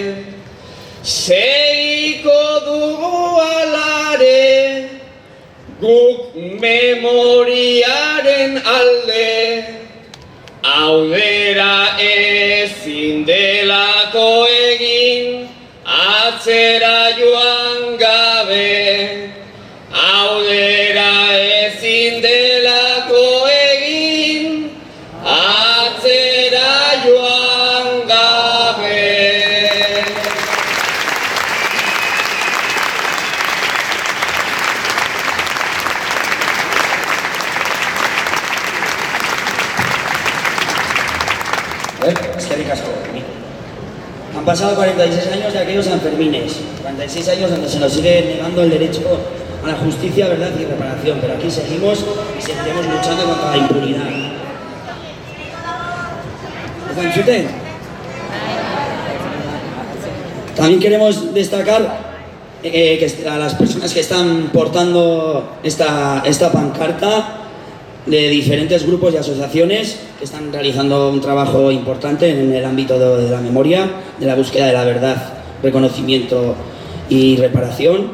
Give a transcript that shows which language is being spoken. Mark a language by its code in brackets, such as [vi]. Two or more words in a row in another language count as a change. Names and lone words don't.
[eu] segiko dugu alare, guk memoriaren alde, audera ezin delako egin, atzera joan gabe, audera ezin delako egin, atzera joan gabe. Eskerrik asko. [es] Han pasado 46 años de aquellos Sanfermines, 46 años donde se nos sigue negando el derecho a la justicia, verdad y reparación, pero aquí seguimos y seguiremos luchando contra la impunidad. También queremos destacar a las personas que están portando esta pancarta, de diferentes grupos y asociaciones que están realizando un trabajo importante en el ámbito de la memoria, de la búsqueda de la verdad, reconocimiento y reparación.